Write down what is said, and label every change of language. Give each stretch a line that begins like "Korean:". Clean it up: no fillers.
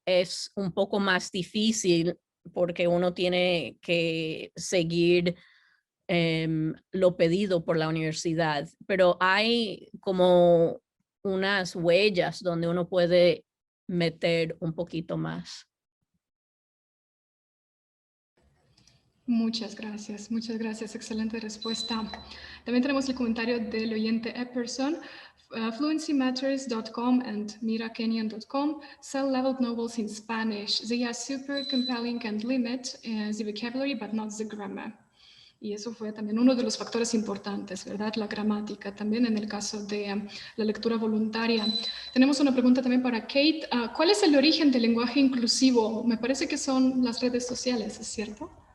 Spanish: Es un poco más difícil porque uno tiene que seguir lo pedido por la universidad, pero hay como unas huellas donde uno puede meter un poquito más. Muchas gracias, excelente respuesta. También tenemos el comentario del oyente Epperson.
English: Fluencymatters.com and mirakenyan.com sell leveled novels in Spanish. They are super compelling and limit the vocabulary, but not the grammar.
Spanish: Y eso fue también uno de los factores importantes, ¿verdad? La gramática, también en el caso de la lectura voluntaria. Tenemos una pregunta también para Kate. ¿Cuál es el origen del lenguaje inclusivo? Me parece que son las redes sociales, ¿es cierto?